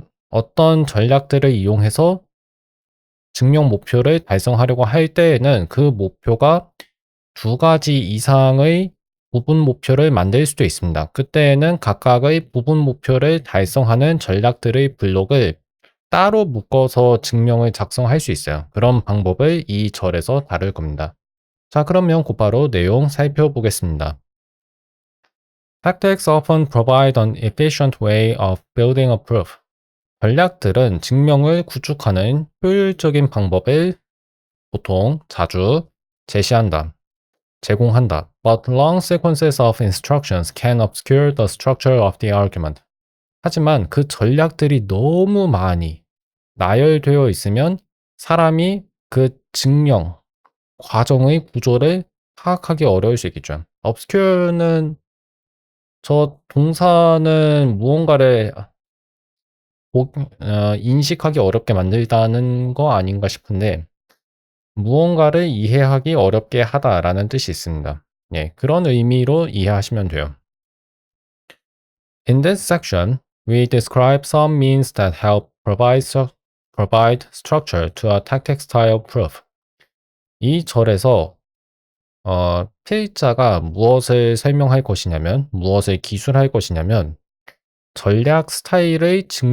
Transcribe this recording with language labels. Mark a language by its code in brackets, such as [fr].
[ko] 어떤 전략들을 이용해서 증명 목표를 달성하려고 할 때에는 그 목표가 두 가지 이상의 부분 목표를 만들 수도 있습니다. 그때에는 각각의 부분 목표를 달성하는 전략들의 블록을 따로 묶어서 증명을 작성할 수 있어요. 그런 방법을 이 절에서 다룰 겁니다. 자, 그러면 곧바로 내용 살펴보겠습니다. [en] Tactics often provide an efficient way of building a proof. [ko] 전략들은 증명을 구축하는 효율적인 방법을 보통 자주 제시한다, 제공한다. [en] But long sequences of instructions can obscure the structure of the argument. [ko] 하지만 그 전략들이 너무 많이 나열되어 있으면 사람이 그 증명 과정의 구조를 파악하기 어려울 수 있겠죠. obscure는 저 동사는 무언가를 인식하기 어렵게 만들다는 거 아닌가 싶은데 무언가를 이해하기 어렵게 하다라는 뜻이 있습니다. 예, 그런 의미로 이해하시면 돼요. [en] In this section, we describe some means that help provide structure to a tactic style proof. [ko] 이 절에서 필자가 무엇을 설명할 것이냐면, 무엇을 기술할 것이냐면, 전략 스타일의